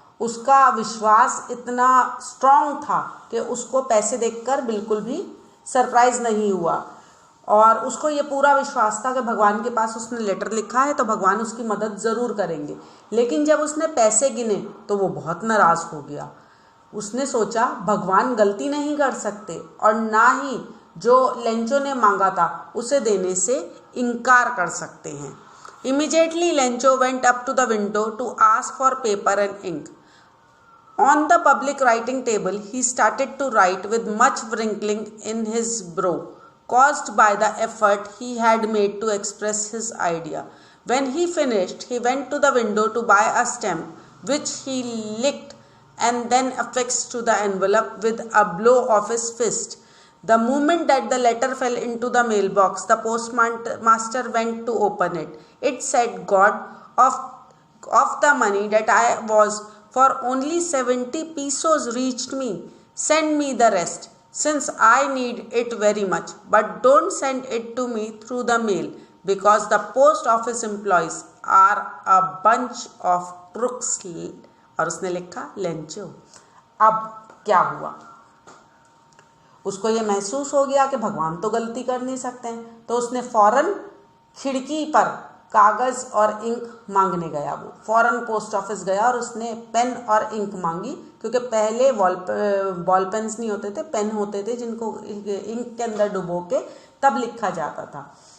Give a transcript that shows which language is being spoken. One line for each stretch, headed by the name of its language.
Hindi: उसका विश्वास इतना स्ट्रांग था कि उसको पैसे देखकर बिल्कुल भी सरप्राइज नहीं हुआ, और उसको ये पूरा विश्वास था कि भगवान के पास उसने लेटर लिखा है तो भगवान उसकी मदद ज़रूर करेंगे। लेकिन जब उसने पैसे गिने तो वो बहुत नाराज़ हो गया। उसने सोचा भगवान गलती नहीं कर सकते और ना ही जो लेंचो ने मांगा था उसे देने से इनकार कर सकते हैं।
English: Immediately Lencho went up to the window to ask for paper and ink. On the public writing table, he started to write with much wrinkling in his brow, caused by the effort he had made to express his idea. When he finished, he went to the window to buy a stamp, which he licked and then affixed to the envelope with a blow of his fist. The moment that the letter fell into the mailbox, the postmaster went to open it. It said, God, of the money that I was for only 70 pesos reached me. Send me the rest, since I need it very much. But don't send it to me through the mail, because the post office employees are a bunch of crooks.
Hindi: और उसने लिखा Lencho. अब क्या हुआ, उसको ये महसूस हो गया कि भगवान तो गलती कर नहीं सकते हैं, तो उसने फौरन खिड़की पर कागज़ और इंक मांगने गया। वो फौरन पोस्ट ऑफिस गया और उसने पेन और इंक मांगी, क्योंकि पहले बॉल पेन्स नहीं होते थे, पेन होते थे जिनको इंक के अंदर डुबो के तब लिखा जाता था।